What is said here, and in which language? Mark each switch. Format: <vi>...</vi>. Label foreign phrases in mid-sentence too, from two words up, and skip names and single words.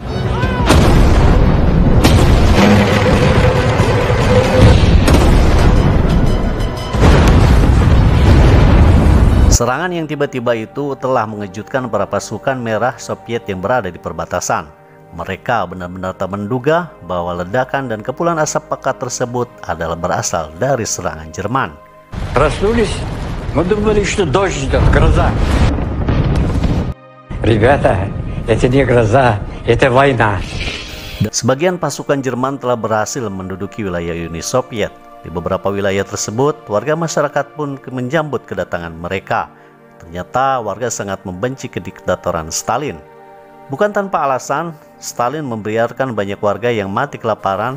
<id>Serangan yang tiba-tiba itu telah mengejutkan para pasukan merah Soviet yang berada di perbatasan. Mereka benar-benar tak menduga bahwa ledakan dan kepulan asap pekat tersebut adalah berasal dari serangan Jerman.</id> <ru>Проснулись, мы думали, что дождь идет, гроза. Ребята, это не гроза, это война.</ru> <id>Sebagian pasukan Jerman telah berhasil menduduki wilayah Uni Soviet. Di beberapa wilayah tersebut, warga masyarakat pun menjambut kedatangan mereka. Ternyata warga sangat membenci kediktatoran Stalin. Bukan tanpa alasan, Stalin membiarkan banyak warga yang mati kelaparan.</id>